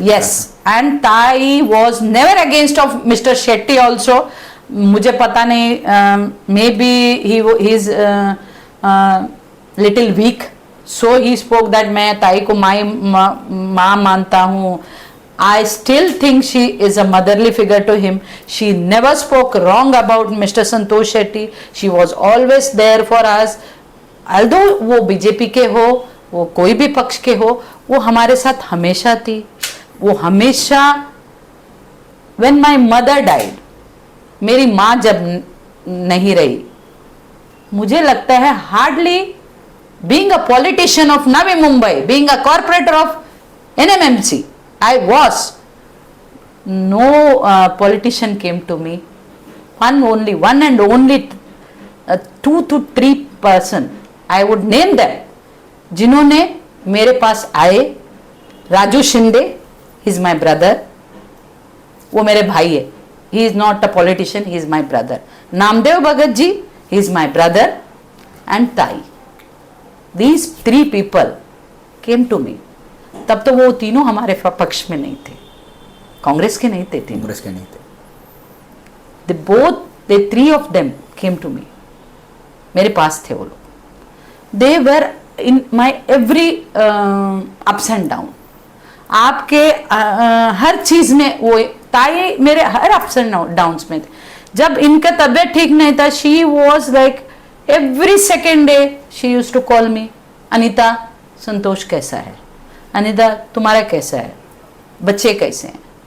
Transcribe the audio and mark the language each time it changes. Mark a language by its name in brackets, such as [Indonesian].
[English] Yes, and Tai was never against of mister Shetty also. [Hindi] मुझे पता नहीं, [English] maybe he is little weak, so he spoke that [Hindi] मैं ताई को माँ मानता हूँ। [English] I still think she is a motherly figure to him. She never spoke wrong about Mr. Santosh Shetty. She was always there for us. [Hindi] Although वो BJP के हो, वो कोई भी पक्ष के हो, वो हमारे साथ हमेशा थी। [English] वो हमेशा when my mother died, [Hindi] मेरी माँ जब नहीं रही, मुझे लगता है [English] hardly being a politician of Navi Mumbai, being a corporator of NMMC, I was, no politician came to me. One and only 2 to 3 person, I would name them, [Hindi] जिन्होंने मेरे पास आए। [English] Raju Shinde, he is my brother, [Hindi] वो मेरे भाई है, [English] he is not a politician, he is my brother. Namdev Bhagat ji, he is my brother, and Tai. These 3 people came to me. [Hindi] तब तो वो तीनों हमारे पक्ष में नहीं थे, कांग्रेस के नहीं थे, कांग्रेस के नहीं थे। [English] the 3 of them came to me, [Hindi] मेरे पास थे वो लोग। [English] they were in my every ups and down. [Hindi] आपके हर चीज में वो ताई मेरे हर अप्स एंड डाउन्स में थे। जब इनका तबीयत ठीक नहीं था, [English] she was like every second day she use to call me, [Hindi] अनीता संतोष कैसा है, अनिता तुम्हारा कैसा है, बच्चे कैसे हैं।